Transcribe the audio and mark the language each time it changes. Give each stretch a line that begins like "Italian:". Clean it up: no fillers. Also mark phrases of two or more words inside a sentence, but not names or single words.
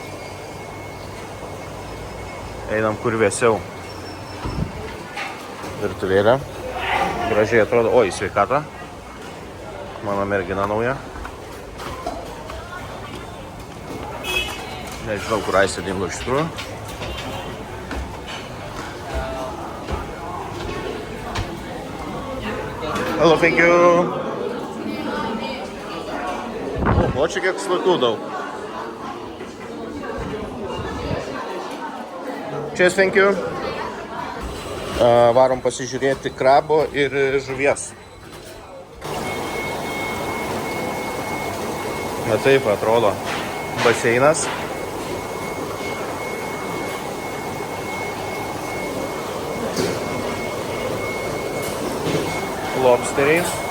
Lithuanian: Einam kur vėsiau. Virtuvėlė. Gražiai atrodo. Oi, sveikata. Mano mergina nauja. Nežinau, kur Aistė dingo iš tikrųjų.
English: Hello, thank you.
Lithuanian: O čia kiek svartų daug.
English: Cheers, thank you.
Lithuanian: Varom pasižiūrėti krabo ir žuvies. Na taip atrodo baseinas. Lobsteriai.